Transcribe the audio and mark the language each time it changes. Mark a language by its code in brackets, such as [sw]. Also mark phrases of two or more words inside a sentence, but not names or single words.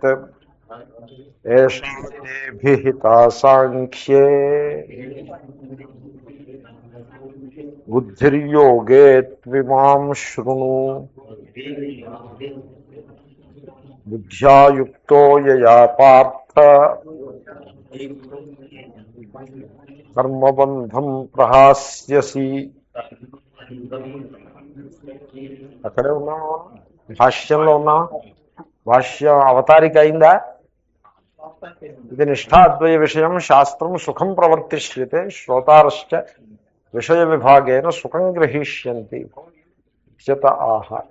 [sa] एषा देभिहिता साङ्ख्ये बुद्धिर्योगे त्विमां शृणु। बुद्ध्या युक्तो यया पार्थ कर्मबन्धं प्रहास्यसि। [te] అక్కడే ఉన్నాము, భాష్యంలో ఉన్నాం. భాష్యం అవతారిక అయిందా? [sa] इति निष्ठाद्वय विषयं शास्त्रं सुखं प्रवर्तिष्यते श्रोतारश्च विषय विभागेन सुखं ग्रहीष्यन्ति इत्यत आह.